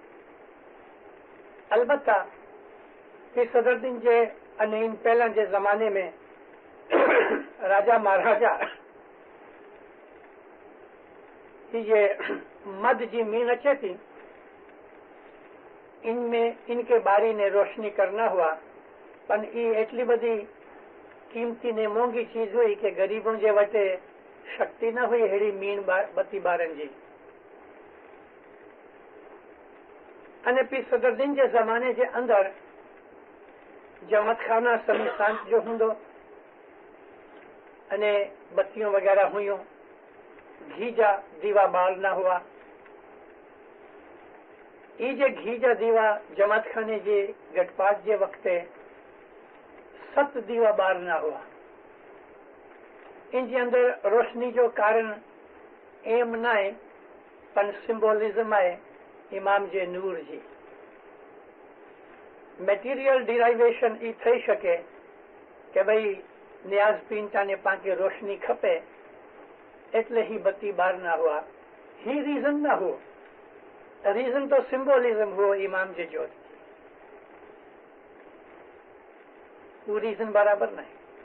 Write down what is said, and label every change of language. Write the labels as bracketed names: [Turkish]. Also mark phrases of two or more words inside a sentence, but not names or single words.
[Kachhi] अलबत्ता कि सदरुद्दीन जे अने इन पहला जे जमाने में राजा महाराजा ये मद जी मीन अचे थी इनमें इनके बारी ने रोशनी करना हुआ पण ई एटली बधी कीमती ने मोंघी चीज हुई कि गरीबों जे वटे शक्ति न हुई हेड़ी मीन बत्ती बारन जी। अने पी सदरदीन जे ज़माने जे अंदर जमत खाना समी शांत जो हुंदो अने बत्तियों वगैरह हुयूं, घी जा दीवा बाल न हुआ। ई जे घी जा दीवा जमात खाने जे गटपात जे वक्ते 7 दीवा बार न हुआ। इन जे अंदर रोशनी जो कारण एम न आहे पण सिंबोलिज्म आहे इमाम जे नूर जी। [English] material derivation [Kachhi] ई थई सके के भाई न्याज पीनता ने पाके रोशनी खपे एटले ही बत्ती बार न हुआ। ही रीजन न हो, रीजन तो सिंबोलिज्म हो इमाम जे जोत। वो रीजन बराबर नहीं।